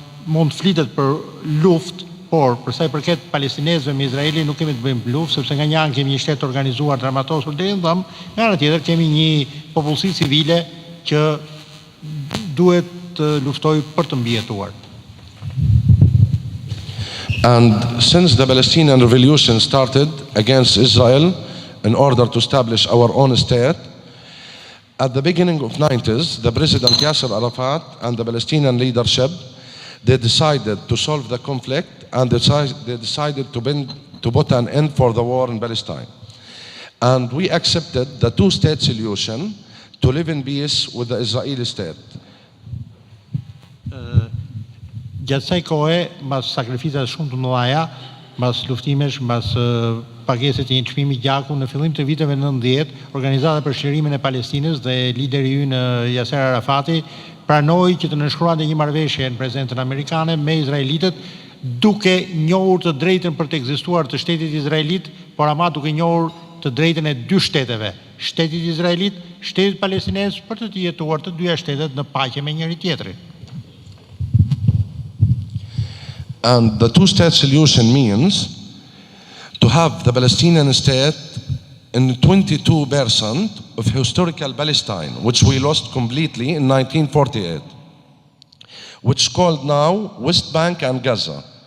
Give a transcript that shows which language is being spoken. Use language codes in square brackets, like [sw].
[sq] Mund flitet për luftë, por për sa i përket palestinezëve me Izraelin nuk kemi të bëjmë luftë, sepse nga një anë kemi një shtet organizuar dramatosur deri në dhëm, nga ana tjetër kemi një popullsi civile që duhet të luftojë për të mbijetuar. [en] And since the Palestinian revolution started against Israel in order to establish our own state, at the beginning of 90s, the President Yasser Arafat and the Palestinian leadership, they decided to solve the conflict, and they decided to put an end for the war in Palestine. And we accepted the two-state solution to live in peace with the Israeli state. [sq] Gjatë kësaj kohe, mbas sakrificave shumë të mëdha, mbas luftimesh, mbas pagesës të një çmimi gjaku në fillim të viteve 90, Organizata për Shërimin e Palestinës dhe lideri ynë Yasser Arafati pranoi që të nënshkruante një marrëveshje në prezentën amerikane me izraelitët, duke njohur të drejtën për të ekzistuar të shtetit izraelit, por ama duke njohur të drejtën e dy shteteve, shtetit izraelit, shtetit palestinez, për të jetuar të dyja shtetet në paqe me njëri tjetrin. [en] And the two-state solution means to have the Palestinian state in 22% of historical Palestine, which we lost completely in 1948, which is called now West Bank and Gaza.